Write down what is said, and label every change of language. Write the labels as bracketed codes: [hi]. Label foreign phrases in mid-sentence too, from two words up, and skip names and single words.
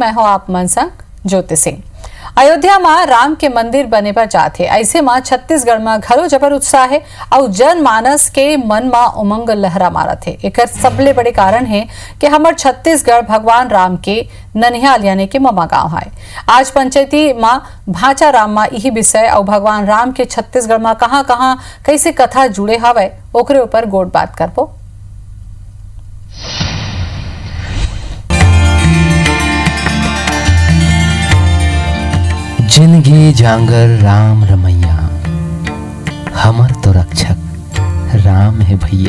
[hne] मैं हूं आप मन संग ज्योति सिंह। अयोध्या में राम के मंदिर बने पर जाते ऐसे में छत्तीसगढ़ में घरो जबर उत्साह है और जनमानस के मन में उमंग लहरा मारत है। एक सबले बड़े कारण है कि हमार छत्तीसगढ़ भगवान राम के ननिहाल यानी के ममा गांव है। आज पंचायती में भाचा राम में यही विषय और भगवान राम के छत्तीसगढ़ में कहां कहां कैसे कथा जुड़े हवे ओकरे ऊपर गोट बात करबो। जिनगी जांगर राम रमैया, हमर तो रक्षक राम है भैया।